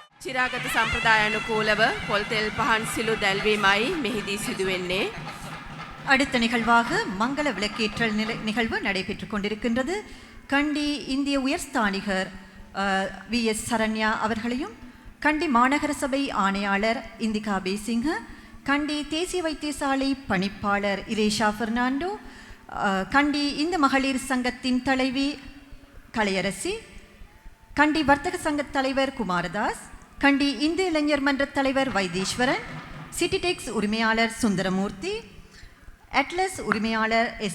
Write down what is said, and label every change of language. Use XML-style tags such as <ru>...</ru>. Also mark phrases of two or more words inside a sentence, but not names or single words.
<si>චිරාගත සම්ප්‍රදාය අනුකූලව පොල් තෙල් පහන් සිලු දැල්වීමයි මෙහිදී සිදුවෙන්නේ.</si> <ta>அடுத்த நிகழ்வாக மங்கள விளக்கேற்றல் நிகழ்வு நடைபெற்றுக் கொண்டிருக்கின்றது. கண்டி இந்திய உயர்ஸ்தானிகர் வி.எஸ். சரண்யா அவர்களையும், கண்டி மாநகர சபை ஆணையாளர் இந்திகா பேசிங்க, கண்டி தேசிய வைத்தியசாலை பணிப்பாளர் இரேஷா பெர்னாண்டோ, கண்டி இந்து மகளிர் சங்கத்தின் தலைவி கலையரசி, கண்டி வர்த்தக சங்க தலைவர் குமாரதாஸ், கண்டி இந்து இளைஞர் மன்ற தலைவர் வைத்தீஸ்வரன், சிட்டிடெக்ஸ் உரிமையாளர் சுந்தரமூர்த்தி, அட்லஸ் உரிமையாளர் எஸ்.</ta>